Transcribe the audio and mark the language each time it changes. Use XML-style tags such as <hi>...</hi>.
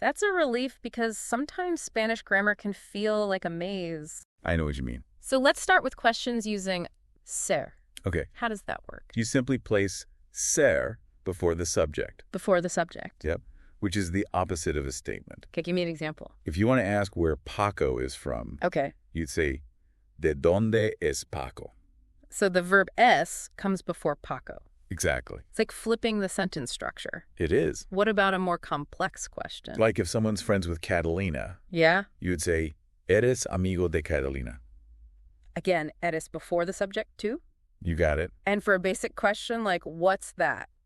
<en>That's a relief because sometimes Spanish grammar can feel like a maze. I know what you mean. So let's start with questions using ser. Okay. How does that work? You simply place ser before the subject. Before the subject. Yep. Which is the opposite of a statement. Okay, give me an example. If you want to ask where Paco is from, Okay. you'd say,</en> <es>¿De dónde es Paco?</es> <en>So the verb es comes before Paco. Exactly. It's like flipping the sentence structure. It is. What about a more complex question? Like if someone's friends with Catalina, Yeah? you would say,</en> <es>¿Eres amigo de Catalina?</es> <en>Again, eres before the subject too? You got it. And for a basic question like, what's that?</en>